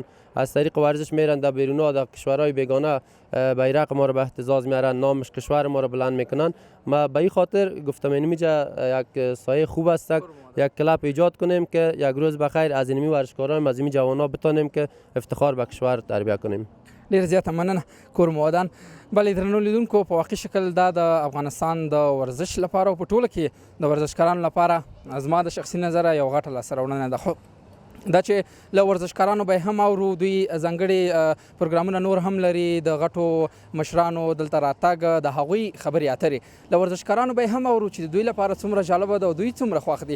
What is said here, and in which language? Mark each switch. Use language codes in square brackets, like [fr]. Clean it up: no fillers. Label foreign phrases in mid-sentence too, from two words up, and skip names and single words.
[fa] از طریق ورزش میرن در بیرونها در کشورهای بیگانه بیرق ما رو به اهتزاز میارن، نامش کشور ما رو بلند میکنن. ما به این خاطر گفتم اینجا یک سایه خوب است یک کلب ایجاد کنیم که یک روز بخیر از اینمی ورزشکاران، از اینمی جوانان بتونیم که افتخار به کشور تربیت کنیم. [ps] ډیر زیاته مننه کور مو ودان. بلې درنو لیدونکو په واقعي شکل دا د افغانستان د ورزش لپاره او په ټوله کې د ورزشکارانو لپاره زما د شخصي نظره یو غټه لاسته راوړنه ده. خو دا چې له ورزشکارانو به هم اورو دوی ځانګړي پروګرامونه نور هم لري د غټو مشرانو دلته راتګ د هغوی خبرې اترې له ورزشکارانو به هم اورو چې دوی لپاره څومره جالبه ده او دوی څومره خوښ دي.